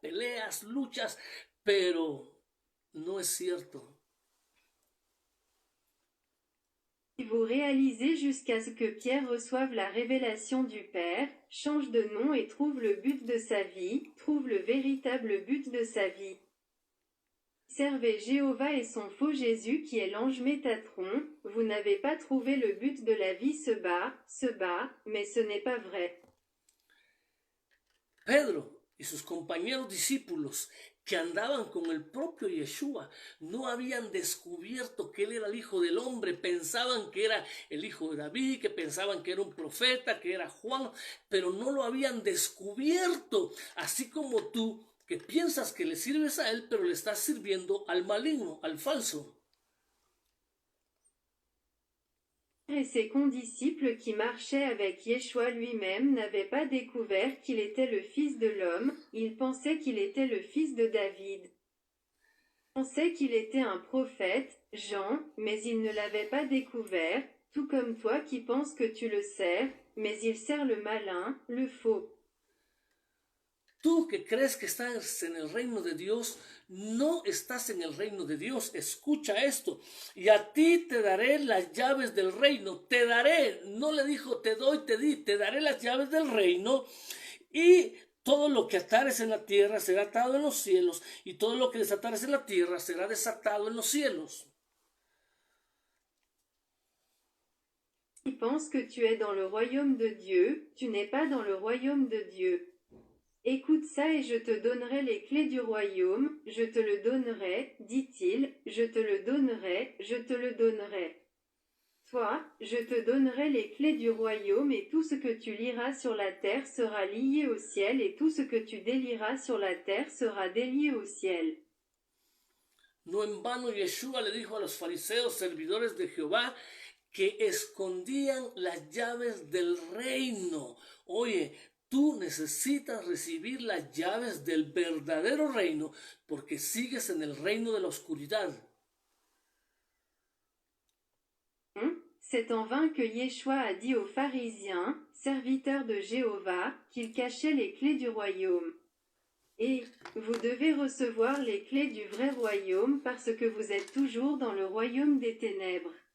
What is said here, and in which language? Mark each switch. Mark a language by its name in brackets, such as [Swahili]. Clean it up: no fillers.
[Spanish] Peleas, luchas, pero no es cierto. [French] Vous réalisez jusqu'à ce que Pierre reçoive la révélation du Père, change de nom et trouve le but de sa vie, trouve le véritable but de sa vie. Servez Jéhovah et son faux Jésus qui est l'ange Métatron, vous n'avez pas trouvé le but de la vie se bat, mais ce n'est pas vrai. [Spanish] Pedro y sus compañeros discípulos que andaban con el propio Yeshua no habían descubierto que él era el Hijo del Hombre, pensaban que era el Hijo de David, que pensaban que era un profeta, que era Juan, pero no lo habían descubierto, así como tú que piensas que le sirves a él, pero le estás sirviendo al maligno, al falso. [French] Et ses condisciples qui marchaient avec Yeshua lui-même n'avaient pas découvert qu'il était le Fils de l'homme, ils pensaient qu'il était le Fils de David. pensait qu'il était un prophète, Jean, mais il ne l'avait pas découvert, tout comme toi qui penses que tu le sers, mais il sert le malin, le faux. [Spanish] Tú que crees que estás en el reino de Dios, no estás en el reino de Dios. Escucha esto. Y a ti te daré las llaves del reino. Te daré. No le dijo te doy, te di. Te daré las llaves del reino. Y todo lo que atares en la tierra será atado en los cielos. Y todo lo que desatares en la tierra será desatado en los cielos. [French] Tu penses que tu es dans le royaume de Dieu, tu n'es pas dans le royaume de Dieu. Écoute ça et je te donnerai les clés du royaume, je te le donnerai, dit-il, je te le donnerai, je te le donnerai. Toi, je te donnerai les clés du royaume et tout ce que tu liras sur la terre sera lié au ciel et tout ce que tu délieras sur la terre sera délié au ciel. [Spanish] No en vano Yeshua le dijo a los fariseos, servidores de Jehová, que escondían las llaves del reino. Oye, tú necesitas recibir las llaves del verdadero reino porque sigues en el reino de la oscuridad. [French] C'est en vain que Yeshua a dit aux pharisiens, serviteurs de Jéhovah, qu'il cachait les clés du royaume. Et vous devez recevoir les clés du vrai royaume parce que vous êtes toujours dans le royaume des ténèbres.